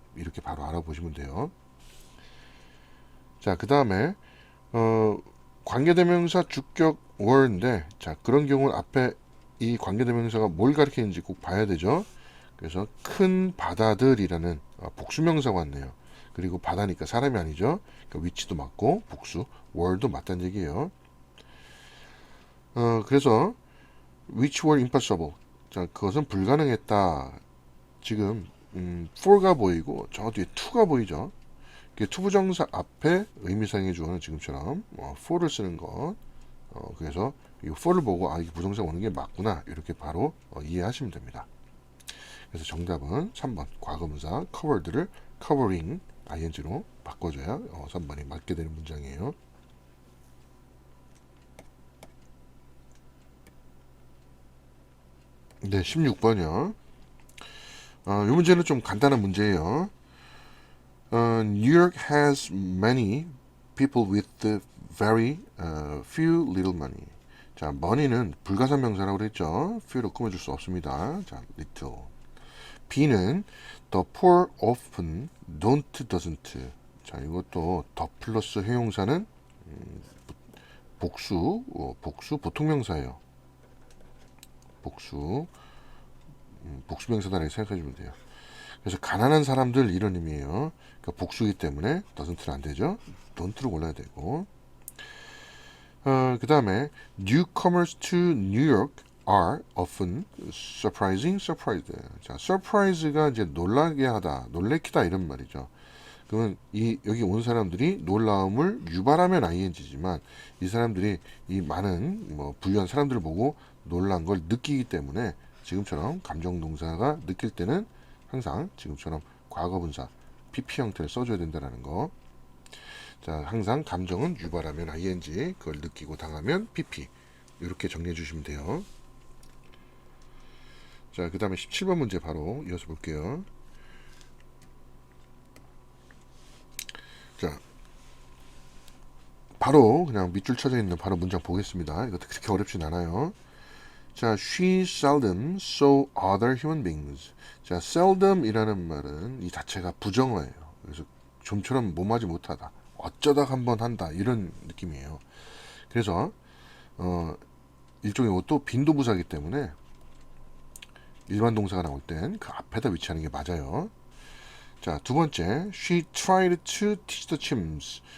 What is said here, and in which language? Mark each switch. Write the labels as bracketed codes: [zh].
[ko] 이렇게 바로 알아보시면 돼요. 자, 그 다음에 관계대명사 주격 were인데 자, 그런 경우는 앞에 이 관계대명사가 뭘 가리키는지 꼭 봐야 되죠. 그래서 큰 바다들이라는 복수명사가 왔네요. 그리고 바다니까 사람이 아니죠. 그러니까 위치도 맞고 복수, were도 맞다는 얘기예요. 그래서 [en] which were impossible. [ko] 자, 그것은 불가능했다. 지금 for가 보이고 저 뒤에 to가 보이죠. 투부정사 앞에 의미상의 주어는 지금처럼 for를 쓰는 것. 그래서 이 for를 보고 이게 부정사 오는 게 맞구나 이렇게 바로 이해하시면 됩니다. 그래서 정답은 3번 과거분사 covered를 covering ing로 바꿔줘야 3번이 맞게 되는 문장이에요. 네, 16번이요. 이 문제는 좀 간단한 문제예요. [en] New York has many people with very few little money. [ko] 자, money는 불가산 명사라고 그랬죠. few로 꾸며줄 수 없습니다. 자, little. [en] B는 the poor often don't, doesn't. [ko] 자, 이것도 the 플러스 형용사는 복수 보통명사예요. 복수 명사다 이렇게 생각해주면 돼요. 그래서 가난한 사람들 이런 의미예요. 그러니까 복수이기 때문에 doesn't는 안 되죠. don't로 골라야 되고. 그 다음에 [en] newcomers to New York are often surprising, surprised. [ko] 자, surprise가 이제 놀라게 하다, 놀래키다 이런 말이죠. 그러면 이 여기 온 사람들이 놀라움을 유발하면 ing지만 이 사람들이 이 많은 뭐 부유한 사람들을 보고 놀란 걸 느끼기 때문에 지금처럼 감정 동사가 느낄 때는 항상 지금처럼 과거 분사 PP 형태를 써줘야 된다는 거. 자, 항상 감정은 유발하면 ing, 그걸 느끼고 당하면 PP. 이렇게 정리해 주시면 돼요. 자, 그 다음에 17번 문제 바로 이어서 볼게요. 자, 바로 그냥 밑줄 쳐져 있는 바로 문장 보겠습니다. 이것도 그렇게 어렵진 않아요. [en] 자, she seldom saw other human beings. [ko] 자, seldom이라는 말은 이 자체가 부정어예요. 그래서 좀처럼 몸하지 못하다, 어쩌다 한번 한다 이런 느낌이에요. 그래서 일종의 또 빈도부사이기 때문에 일반 동사가 나올 땐 그 앞에다 위치하는 게 맞아요. 자, 두 번째, [en] she tried to teach the chimps.